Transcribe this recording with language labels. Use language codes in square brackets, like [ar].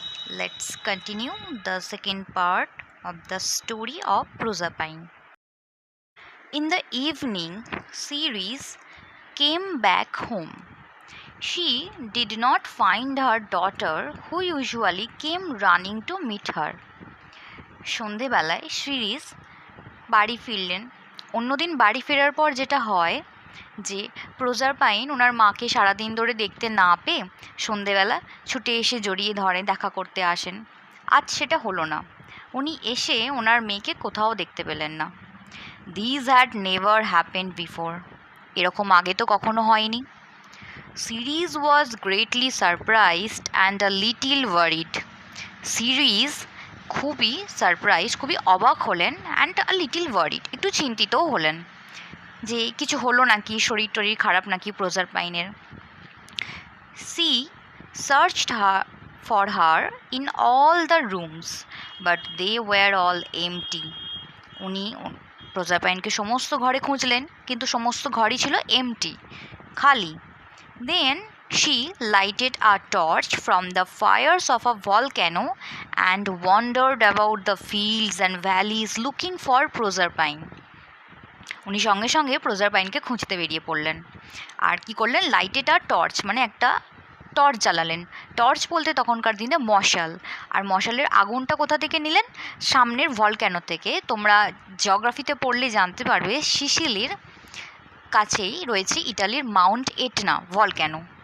[en] Let's continue the second part of the story of Proserpine. In the evening, Ceres came back home. She did not find her daughter, who usually came running to meet her. [bn] সন্ধেবেলায় series বাড়ি ফিরলেন। অন্যদিন বাড়ি ফেরার পর যেটা হয় যে প্রজারপাইন ওনার মাকে সারাদিন ধরে দেখতে না পেয়ে সন্ধেবেলা ছুটে এসে জড়িয়ে ধরে দেখা করতে আসেন। আজ সেটা হলো না। উনি এসে ওনার মেয়েকে কোথাও দেখতে পেলেন না। [en] This had never happened before. [bn] এরকম আগে তো কখনো হয়নি। [en] Ceres was greatly surprised and a little worried. [bn] Series খুবই সারপ্রাইজ, খুবই অবাক হলেন, [en] and a little worried, [bn] একটু চিন্তিতও হলেন যে কিছু হলো নাকি, শরীর টরীর খারাপ নাকি প্রজারপাইনের। [en] She searched for her in all the rooms but they were all empty. [bn] উনি প্রজারপাইনকে সমস্ত ঘরে খুঁজলেন, কিন্তু সমস্ত ঘরই ছিল এমটি, খালি। [en] Then she lighted a torch from the fires of a volcano and wandered about the fields and valleys looking for Proserpine. [bn] উনি সঙ্গে সঙ্গে প্রজারপাইনকে খুঁজতে বেরিয়ে পড়লেন। আর কি করলেন? [en] lighted আর torch, [bn] মানে একটা টর্চ জ্বালালেন। টর্চ বলতে তখনকার দিনে মশাল। আর মশালের আগুনটা কোথা থেকে নিলেন? সামনের ভলক্যানো থেকে। তোমরা জিওগ্রাফিতে পড়লে জানতে পারবে সিসিলির কাছেই রয়েছে ইটালির মাউন্ট এটনা ভলক্যানো।